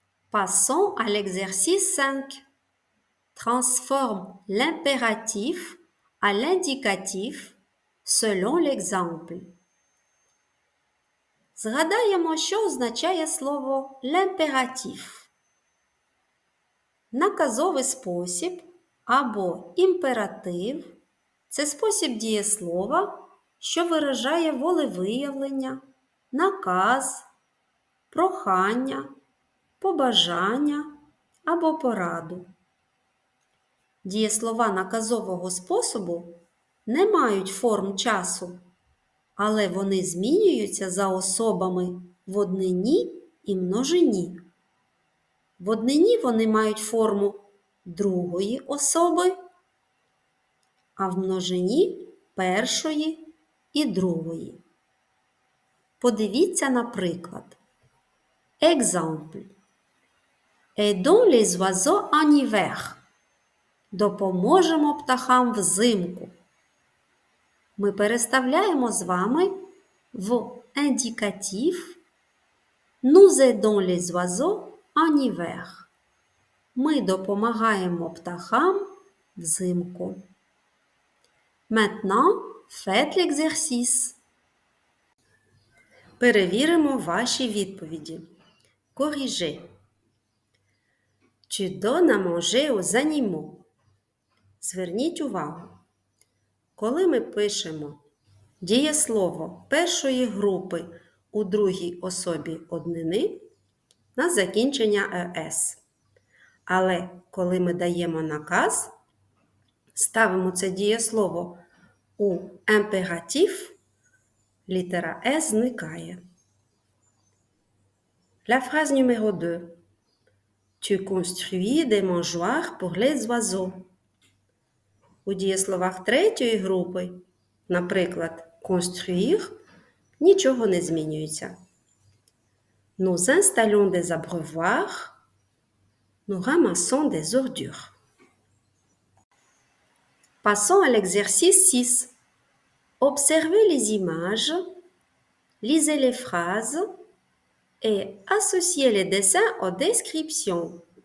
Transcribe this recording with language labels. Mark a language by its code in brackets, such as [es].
[fr] Passons à l'exercice 5. Transforme l'impératif à l'indicatif selon l'exemple. [uk] Згадаємо, що означає слово «л'імператив». Наказовий спосіб або імператив – це спосіб дієслова, що виражає волевиявлення, наказ, прохання, побажання або пораду. Дієслова наказового способу не мають форм часу, але вони змінюються за особами в однині і множині. В однині вони мають форму другої особи, а в множині першої і другої. Подивіться на приклад. Exemple. [fr] Aidons les oiseaux en hiver. [uk] Допоможемо птахам взимку. Ми переставляємо з вами в індикатив [fr] Nous aidons les oiseaux en hiver. [uk] Ми допомагаємо птахам взимку. [fr] Maintenant, faites l'exercice. [uk] Перевіримо ваші відповіді. [fr] Corrigez. Tu donnes à manger aux animaux. [uk] Зверніть увагу. Коли ми пишемо дієслово першої групи у другій особі однини, на закінчення «es». Але коли ми даємо наказ, ставимо це дієслово у імператив, літера «s» зникає. [fr] La phrase numéro 2. Tu construis des mangeoires pour les oiseaux. [uk] У дієсловах третьої групи, наприклад, construire, нічого не змінюється. [fr] Nous installons des abreuvoirs. Nous ramassons des ordures. Passons à l'exercice 6. Observez les images, lisez les phrases et associez les dessins aux descriptions.